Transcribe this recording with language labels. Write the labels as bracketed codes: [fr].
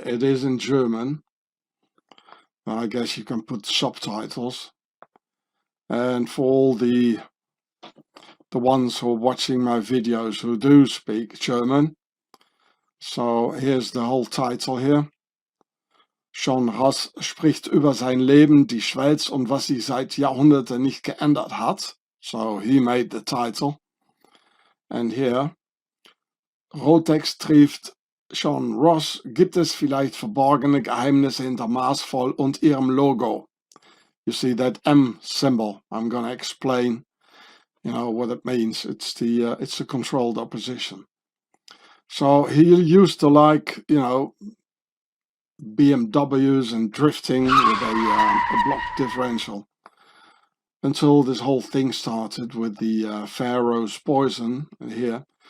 [en] It is in German. I guess you can put subtitles. And for all the ones who are watching my videos who do speak German, so here's the whole title here. [de] Schon Hross spricht über sein Leben, die Schweiz und was sich seit Jahrhunderten nicht geändert hat. [en] So he made the title. And here, [de] Rotex trifft John Hross. Gibt es vielleicht verborgene Geheimnisse hinter Maßvoll und ihrem Logo? [en] You see that M symbol. I'm going to explain, what it means. It's the controlled opposition. So he used to like, BMWs and drifting with a block differential, until this whole thing started with the Pharaoh's poison here.